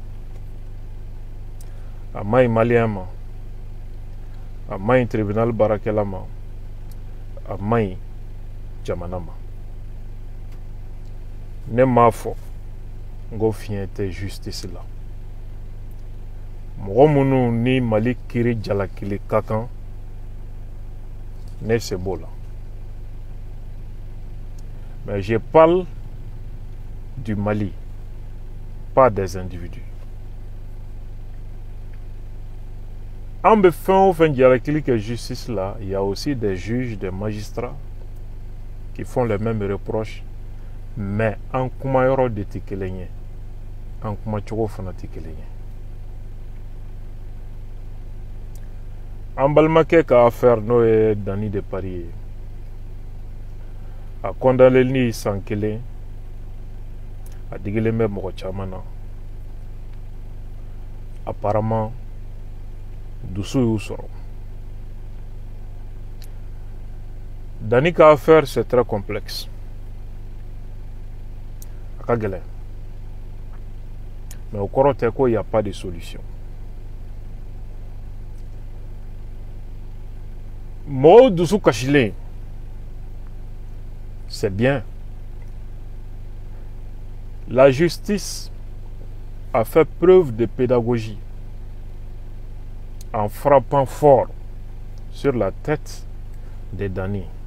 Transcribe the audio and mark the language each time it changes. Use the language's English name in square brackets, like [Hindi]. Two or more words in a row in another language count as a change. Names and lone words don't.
[Bambara] A maɲi maliyɛn ma, a maɲi tribunal baarakɛla ma, a maɲi jamana ma. Ne m'a fɔ n ko fiɲɛ tɛ justice la. Mɔgɔ minnu ni Mali kiiri jalakili ka kan ne se b'o la. [French] Mais je parle du Mali, pas des individus. [Bambara] En bɛ fɛn o fɛn jalakili kɛ justice là, [French] il y a aussi des juges, des magistrats qui font les mêmes reproches, mais [Bambara] an kumayɔrɔ de tɛ kelen ye, an kumacogo fana tɛ kelen ye. An balimakɛ ka affaire n'o ye Dani de Paris ye, a condamneli san 1 a digilen bɛ mɔgɔ caman na. Apparemment dusu y'u sɔrɔ. [French] Dani ka affaire c'est très complexe. [Bambara] A ka gɛlɛn. Mais o kɔrɔ tɛ ko [French] y a pas de solution. [Bambara] Mɔgɔw dusu kasilen [French] c'est bien. La justice a fait preuve de pédagogie en frappant fort sur la tête de Dani.